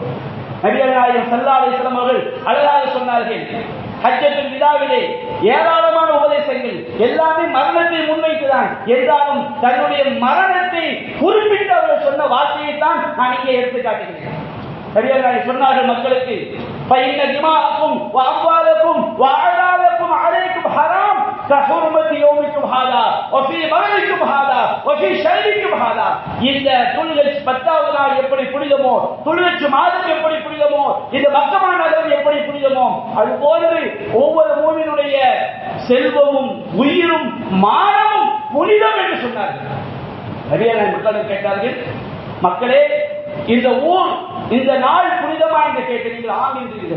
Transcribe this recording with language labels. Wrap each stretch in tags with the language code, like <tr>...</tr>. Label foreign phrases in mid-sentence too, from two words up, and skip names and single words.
<ta>நபிகள் நாயகம்</ta> <ar>صلى الله عليه وسلم</ar> <ta>அவர்கள் அழகாக சொன்னார்கள், ஹஜ்ஜத்துல் விதாவிலே ஏராளமான உபதேசங்கள் எல்லாமே மரணத்தை முன்வைத்துதான். என்றாலும் தன்னுடைய மரணத்தை குறிப்பிட்டு அவர்கள் சொன்ன வார்த்தையை தான் நான் இங்கே எடுத்து காட்டுகிறேன். நபிகள் சொன்னார்கள் மக்களுக்கு,</ta> <ar>فإن دماءكم وأموالكم وأعراضكم عليكم حرام كحرمة يومكم هذا وفي بلدكم هذا وفي شهركم هذا.</ar> <ta>இந்த துல்ஹஜ் 10வது நாள் எப்படி புனிதமோ, துல்ஹஜ் மாதம் எப்படி புனிதமோ, இந்த மக்கமா நகரம் எப்படி புனிதமோ, அதுபோன்று ஒவ்வொரு மூமினுடைய செல்வமும் உயிரும் மானமும் புனிதம் என்று சொன்னார்கள். நிறைய மக்கள் கேட்டார்கள், மக்களே இந்த ஊர், இந்த நாள் புனிதமா என்று கேட்டு நீங்கள் ஆம் என்றீர்கள்.</ta>